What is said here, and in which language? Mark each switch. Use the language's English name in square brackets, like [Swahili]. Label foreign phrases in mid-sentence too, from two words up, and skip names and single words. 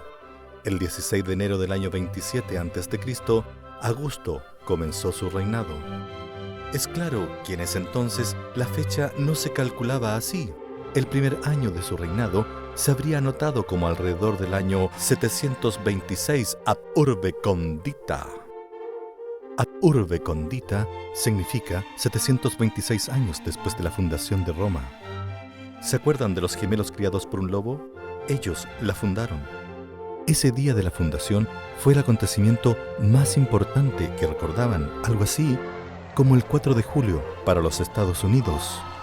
[Spanish] El 16 de enero del año 27 a.C., Augusto comenzó su reinado. Es claro que en ese entonces la fecha no se calculaba así. El primer año de su reinado se habría anotado como alrededor del año 726 [Latin] ab urbe condita. Ab urbe condita [Spanish] significa 726 años después de la fundación de Roma. ¿Se acuerdan de los gemelos criados por un lobo? Ellos la fundaron. Ese día de la fundación fue el acontecimiento más importante que recordaban, algo así como el 4 de julio para los Estados Unidos.